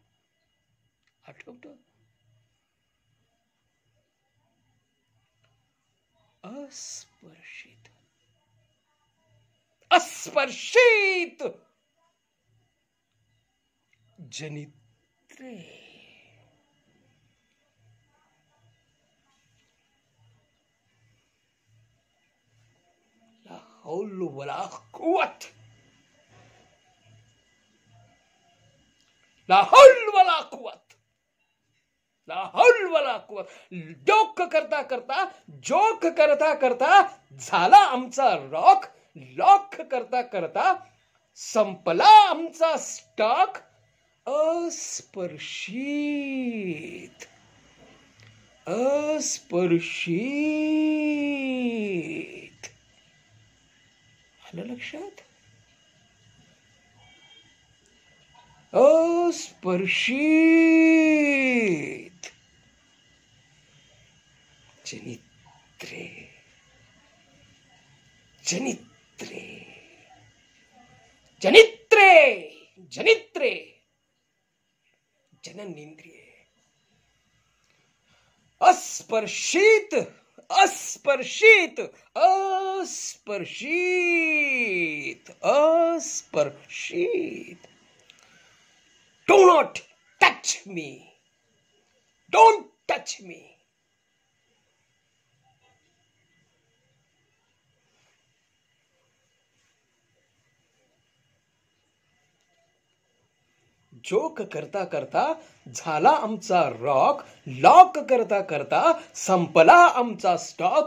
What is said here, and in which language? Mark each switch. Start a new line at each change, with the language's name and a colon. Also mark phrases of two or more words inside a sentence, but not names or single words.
Marathi: आठवतं. अस्पर्शित. अस्पर्शित. जनित्रे.
Arabic: لا حول ولا قوة. لا حول ولا قوة. لا حول ولا قوة.
Marathi: जोक करता करता, जोक करता करता झाला आमचा रॉक, लॉक करता करता संपला आमचा स्टॉक. अस्पर्शित. अस्पर्शित. आलं लक्षात. अस्पर्शित. जनित्रे. जनित्रे. जनित्रे. जनित्रे. जननेंद्रिय. अस्पर्शित. अस्पर्शित. अस्पर्शित. अस्पर्शित.
English: Do not touch me. Don't touch me.
Marathi: जोक करता करता झाला आमचा रॉक, लॉक करता करता संपला आमचा स्टॉक.